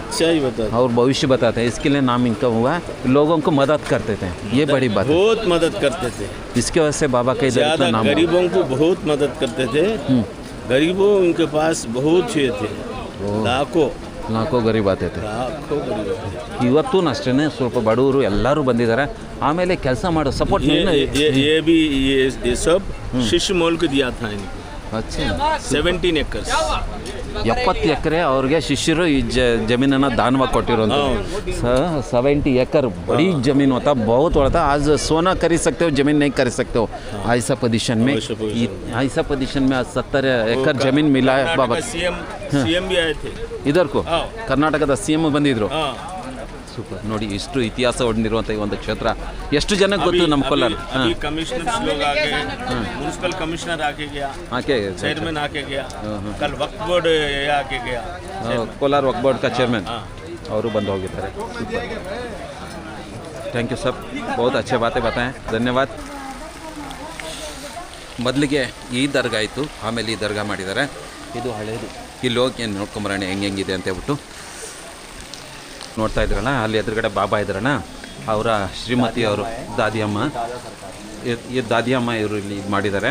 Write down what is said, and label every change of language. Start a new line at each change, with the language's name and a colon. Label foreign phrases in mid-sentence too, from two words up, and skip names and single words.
Hindi: सच्चाई बताते और भविष्य बताते हैं। इसके लिए नाम इनका हुआ है, लोगों को मदद करते थे, ये बड़ी बात है। बहुत मदद करते थे, इसके वजह से बाबा का इधर इतना नाम हुआ। गरीबों को बहुत मदद करते थे। गरीबों उनके पास बहुत हुए थे, लाखों गरीब आते थे।
Kannada: ಇವತ್ತೂ ಅಷ್ಟೇ ಸ್ವಲ್ಪ ಬಡವರು ಎಲ್ಲರೂ ಬಂದಿದ್ದಾರೆ. ಆಮೇಲೆ ಕೆಲಸ ಮಾಡೋ ಸಪೋರ್ಟ್
Hindi: ये भी ये सब शिशु मोल को दिया था इनको। अच्छा 17 एकर्स
Kannada: 70 ಎಕರೆ ಅವ್ರಿಗೆ ಶಿಷ್ಯರು ಈ ಜಮೀನನ್ನು ದಾನವಾಗಿ ಕೊಟ್ಟಿರೋದು.
Hindi: 70 एकड़ बड़ी ज़मीन होता, बहुत होता. आज सोना खरीद सकते हो, ज़मीन नहीं खरीद सकते हो. ऐसा पोजीशन में 70 एकड़ ज़मीन मिला है बाबा. सीएम भी आए थे इधर को,
Kannada: ಕರ್ನಾಟಕದ CM ಬಂದಿದ್ರು. ಸೂಪರ್. ನೋಡಿ ಇಷ್ಟು ಇತಿಹಾಸ ಹೊಂದಿರುವಂಥ ಈ ಒಂದು ಕ್ಷೇತ್ರ ಎಷ್ಟು ಜನಕ್ಕೆ ಗೊತ್ತು ನಮ್ಮ ಕೋಲಾರ.
Hindi: कमिश्नर्स लोग आ गए, म्युनिसिपल कमिश्नर आके गया, चेयरमैन आके गया, कल वक्फ बोर्ड आके गया,
Kannada: ಕೋಲಾರ ವಕ್ಫ್ ಬೋರ್ಡ್
Hindi: का चेयरमैन
Kannada: ಅವರು ಬಂದು ಹೋಗಿದ್ದಾರೆ.
English: Thank you sir,
Hindi: बहुत अच्छे बातें बताएं,
Kannada: ಧನ್ಯವಾದ. ಮೊದಲಿಗೆ ಈ ದರ್ಗಾ ಇತ್ತು, ಆಮೇಲೆ ಈ ದರ್ಗಾ ಮಾಡಿದ್ದಾರೆ. ಇದು ಹಳೇದು. ಇಲ್ಲಿ ಹೋಗಿ ಏನು ನೋಡ್ಕೊಂಬರೋಣ ಹೆಂಗಿದೆ ಅಂತ ಹೇಳ್ಬಿಟ್ಟು. ನೋಡ್ತಾ ಇದ್ರಲ್ಲ ಅಲ್ಲಿ ಎದುರುಗಡೆ ಬಾಬಾ ಇದ್ರಣ್ಣ, ಅವರ ಶ್ರೀಮತಿಯವರು ದಾದಿಯಮ್ಮ, ಈ ದಾದಿಯಮ್ಮ ಇವರು ಇಲ್ಲಿ ಇದು ಮಾಡಿದ್ದಾರೆ.